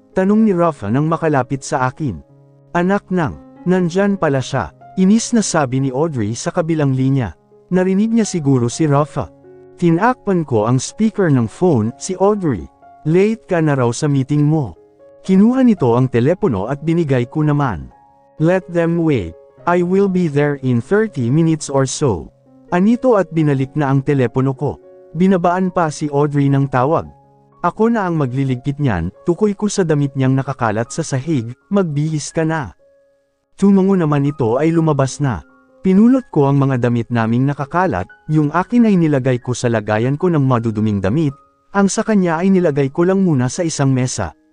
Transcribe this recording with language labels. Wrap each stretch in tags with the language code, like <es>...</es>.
<tl>tanong ni Rafa nang makalapit sa akin. "Anak ng, nandyan pala siya," inis na sabi ni Audrey sa kabilang linya. Narinig niya siguro si Rafa. Tinakpan ko ang speaker ng phone, si Audrey. "Late ka na raw sa meeting mo." Kinuha nito ang telepono at binigay ko naman.</tl> <en>"Let them wait. I will be there in 30 minutes or so."</en> <tl>Anito at binalik na ang telepono ko. Binabaan pa si Audrey ng tawag. Ako na ang magliligpit niyan, tukoy ko sa damit niyang nakakalat sa sahig, "Magbihis ka na." Tumango naman ito ay lumabas na. Pinulot ko ang mga damit naming nakakalat, yung akin ay nilagay ko sa lagayan ko ng maduduming damit, ang sa kanya ay nilagay ko lang muna sa isang mesa.</tl>